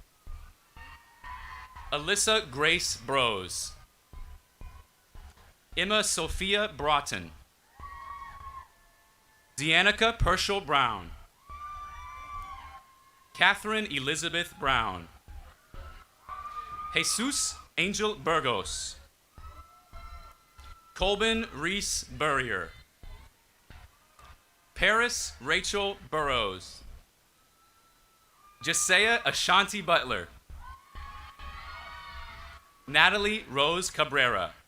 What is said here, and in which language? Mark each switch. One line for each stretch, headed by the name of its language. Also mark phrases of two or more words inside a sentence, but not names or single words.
English: Alyssa Grace Brose. Emma Sophia Broughton. Deannica Pershel Brown. Catherine Elizabeth Brown. Jesus Angel Burgos. Colbin Reese Burrier. Paris Rachel Burrows. Jesiah Ashanti Butler. Natalie Rose Cabrera.